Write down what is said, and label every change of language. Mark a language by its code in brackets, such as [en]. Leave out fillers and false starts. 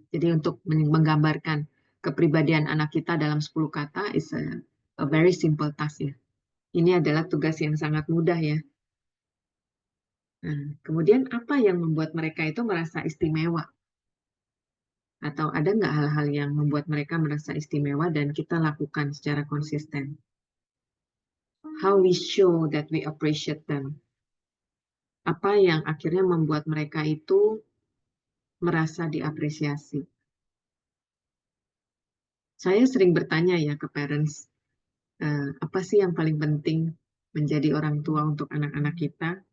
[id] Jadi untuk menggambarkan kepribadian anak kita dalam 10 kata [en] is a very simple task [id] ya. Ini adalah tugas yang sangat mudah ya. Nah, kemudian apa yang membuat mereka itu merasa istimewa? Atau ada nggak hal-hal yang membuat mereka merasa istimewa dan kita lakukan secara konsisten? [en] How we show that we appreciate them. [id] Apa yang akhirnya membuat mereka itu merasa diapresiasi? Saya sering bertanya ya ke parents, apa sih yang paling penting menjadi orang tua untuk anak-anak kita?